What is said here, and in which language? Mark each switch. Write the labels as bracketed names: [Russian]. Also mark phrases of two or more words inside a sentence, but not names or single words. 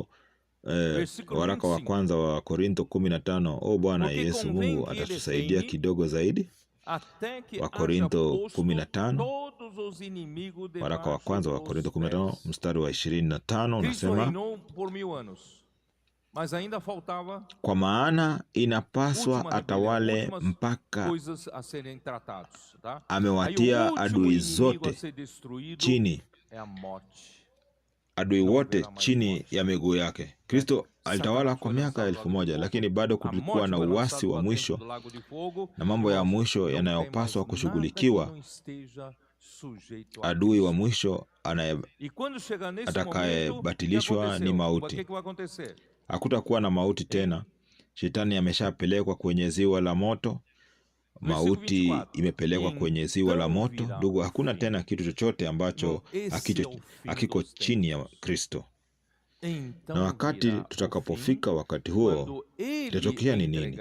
[Portuguese] Versículo [Swahili] waraka wa [Portuguese] 25. [Swahili] kwanza wa Korintho 15. O Bwana [Portuguese] Porque [Swahili] Yesu [Portuguese] convém [Swahili] Mungu [Portuguese] que ele [Swahili] atatusaidia [Portuguese] reine [Swahili] kidogo zaidi. [Portuguese] até que [Swahili] Wakorintho [Portuguese] haja posto [Swahili] 15. [Portuguese] todos os inimigos [Swahili] Waraka wa [Portuguese] debaixo [Swahili] kwanza wa [Portuguese] dos [Swahili] Korintho 15 [Portuguese] pés. [Swahili] mstari wa 25 [Portuguese] Cristo [Swahili] unasema, [Portuguese] reinou por 1000 anos, mas ainda faltava [Swahili] kwa maana inapaswa [Portuguese] última [Swahili] atawale [Portuguese] rebelião, últimas [Swahili] mpaka [Portuguese] coisas a serem tratados, tá? [Swahili] amewatia [Portuguese] Aí o último [Swahili] adui [Portuguese] inimigo [Swahili] zote [Portuguese] a ser destruído [Swahili] chini, [Portuguese] é a morte. [Swahili] adui [Portuguese] Não [Swahili] wote [Portuguese] haverá mais [Swahili] chini [Portuguese] morte. [Swahili] ya miguu yake. Kristo alitawala [Portuguese] Satanás [Swahili] kwa [Portuguese] foi [Swahili] miaka [Portuguese] lançado ao lago [Swahili] 1000, [Portuguese] de fogo. [Swahili] lakini bado [Portuguese] A [Swahili] kulikuwa [Portuguese] morte [Swahili] na [Portuguese] foi [Swahili] uasi [Portuguese] lançado [Swahili] wa [Portuguese] lá dentro [Swahili] mwisho [Portuguese] do lago de fogo. [Swahili] na mambo ya [Portuguese] Irmãos, [Swahili] mwisho [Portuguese] não tem [Swahili] yanayopaswa [Portuguese] mais [Swahili] kushughulikiwa. [Portuguese] nada que não esteja sujeito a [Swahili] Adui wa [Portuguese] Cristo. [Swahili] mwisho [Portuguese] E quando chegar nesse [Swahili] atakayebatilishwa [Portuguese] momento, o que [Swahili] ni [Portuguese] aconteceu? [Swahili] mauti. [Portuguese] O que vai acontecer? [Swahili] Hakutakuwa na mauti tena. Shetani ameshapelekwa kwenye ziwa la moto, mauti imepelekwa kwenye ziwa la moto. Ndugu, hakuna tena kitu chochote ambacho hakiko chini ya Kristo. Na wakati tutakapofika wakati huo, itatokea ni nini?